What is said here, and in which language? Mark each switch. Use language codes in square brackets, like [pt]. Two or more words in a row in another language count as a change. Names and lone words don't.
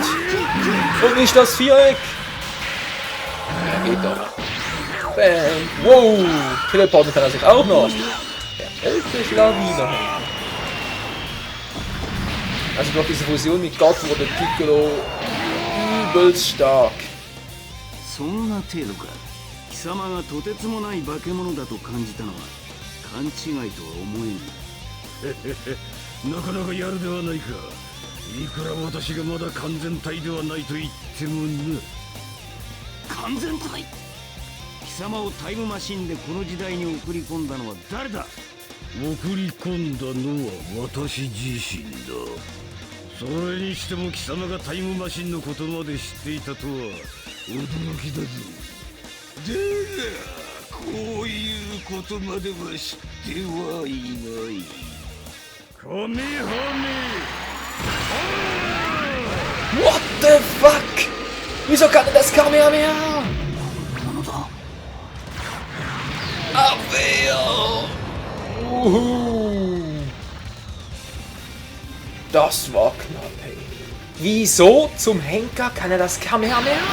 [de] Und nicht das Viereck. Ja, geht doch. Bam. Wow. Teleporten kann er sich auch noch. Der elfte Schlawiner. Also durch diese Fusion mit Gott wurde Piccolo übelst stark. [ja] そんな程度か。貴様がとてつもない化け物だと感じたのは勘違いとは思えん。なかなかやるではないか。いくら私がまだ完全体ではないと言ってもな。完全体。貴様をタイムマシンでこの時代に送り込んだのは誰だ。送り込んだのは私自身だ。それにしても貴様がタイムマシンのことまで知っていたとは驚きだぞ。だがこういうことまでは知ってはいない。カメハメ。 [en] What the fuck? [de] Wieso kann er das Kamehameha? Abwehr! Das war knapp, ey. Wieso zum Henker kann er das Kamehameha?